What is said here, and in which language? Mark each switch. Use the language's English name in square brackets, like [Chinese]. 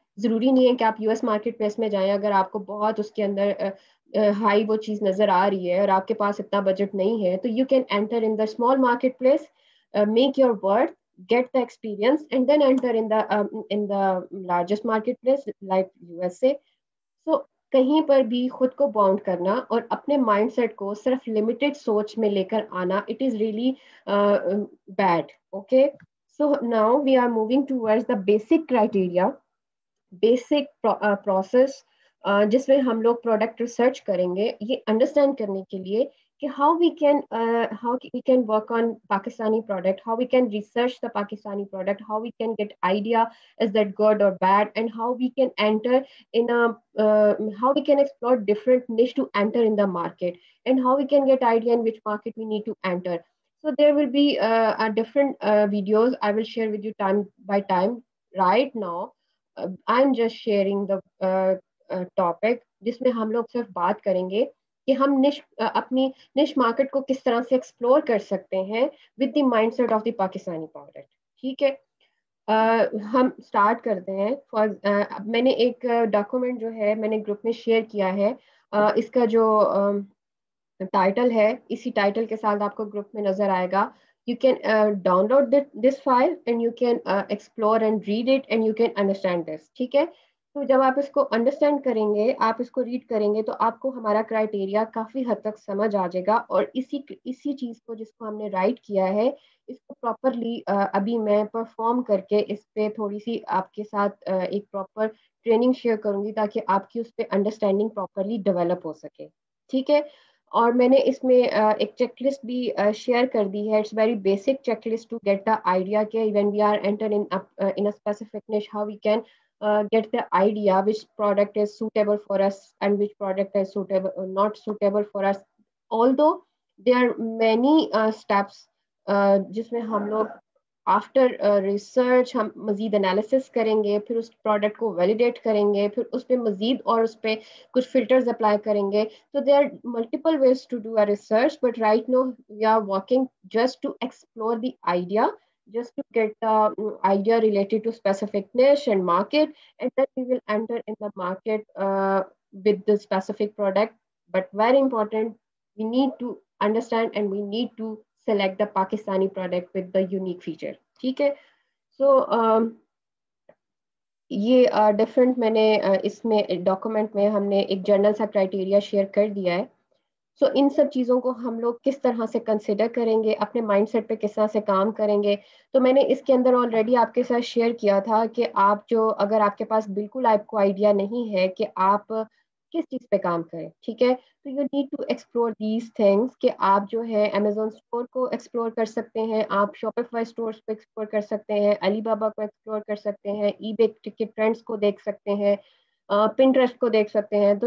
[Urdu] ضروری نہیں ہے کہ آپ US مارکیٹ پلیس میں جائیں اگر آپ کو بہت اس کے اندر ہائی وہ چیز نظر آ رہی ہے اور آپ کے پاس اتنا بجٹ نہیں ہے، تو [English] You can enter in the small marketplace, make your work, get the experience, and then enter in the largest marketplace like USA. [Urdu] So کہیں پر بھی خود کو باؤنڈ کرنا اور اپنے مائنڈ سیٹ کو صرف لمیٹڈ سوچ میں لے کر آنا، [English] It is really bad. Okay. So now we are moving towards the basic criteria, basic process [Urdu] جس میں ہم لوگ پروڈکٹ ریسرچ کریں گے، یہ انڈرسٹینڈ کرنے کے لیے کہ [English] how we can work on Pakistani product, how we can research the Pakistani product, how we can get idea is that good or bad, and how we can enter in a how we can explore different niche to enter in the market, and how we can get idea in which market we need to enter. So there will be a different videos I will share with you time by time. Right now I am just sharing the topic [Urdu] جس میں ہم لوگ صرف بات کریں گے کہ ہم اپنی نش مارکیٹ کو کس طرح سے ایکسپلور کر سکتے ہیں [English] With the mindset of the Pakistani product. [Urdu] ٹھیک ہے. ہم اسٹارٹ کرتے ہیں. میں نے ایک ڈاکومنٹ جو ہے میں نے گروپ میں شیئر کیا ہے، اس کا جو ٹائٹل ہے اسی ٹائٹل کے ساتھ آپ کو گروپ میں نظر آئے گا. [English] You can download this file and you can explore and read it and you can understand this. [Urdu] ٹھیک ہے. تو جب آپ اس کو انڈرسٹینڈ کریں گے، آپ اس کو ریڈ کریں گے، تو آپ کو ہمارا کرائٹیریا کافی حد تک سمجھ آ جائے گا، اور اسی چیز کو جس کو ہم نے رائٹ کیا ہے اس کو پراپرلی ابھی میں پرفارم کر کے اس پہ تھوڑی سی آپ کے ساتھ ایک پراپر ٹریننگ شیئر کروں گی تاکہ آپ کی اس پہ انڈرسٹینڈنگ پراپرلی ڈیولپ ہو سکے. ٹھیک ہے. اور میں نے اس میں ایک چیک لسٹ بھی شیئر کر دی ہے. [English] It's very basic checklist to get the idea کہ when we are enter in a specific niche how we can get the idea which product is suitable for us and which product is suitable not suitable for us. Although there are many steps [Urdu] جس میں ہم لوگ after research ہم مزید analysis کریں گے, پھر اس product کو ویلیڈیٹ کریں گے, پھر اس پہ مزید اور اس پہ کچھ فلٹرز اپلائی کریں گے. [English] So there are multiple ways to do a research, but right now we are working just to explore the idea, just to get the idea related to specific niche and market, and then we will enter in the market with the specific product. But very important, we need to understand and we need to select the Pakistani product with the unique feature. [Urdu] ٹھیک ہے. So یہ different میں نے اس میں document میں ہم نے ایک جرنل سا کرائٹیریا شیئر کر دیا ہے. سو ان سب چیزوں کو ہم لوگ کس طرح سے کنسیڈر کریں گے, اپنے مائنڈ سیٹ پہ کس طرح سے کام کریں گے. تو میں نے اس کے اندر آلریڈی آپ کے ساتھ شیئر کیا تھا کہ آپ جو اگر آپ کے پاس بالکل آپ کو آئیڈیا نہیں ہے کہ آپ کس چیز پہ کام کریں, ٹھیک ہے, تو [English] you need to explore these things [Urdu] کہ آپ جو ہے امیزون اسٹور کو ایکسپلور کر سکتے ہیں, آپ شاپیفائی اسٹورس کو ایکسپلور کر سکتے ہیں, علی بابا کو ایکسپلور کر سکتے ہیں, ای بے ٹکٹ ٹرینڈس کو دیکھ سکتے ہیں, پنٹرسٹ کو دیکھ سکتے ہیں.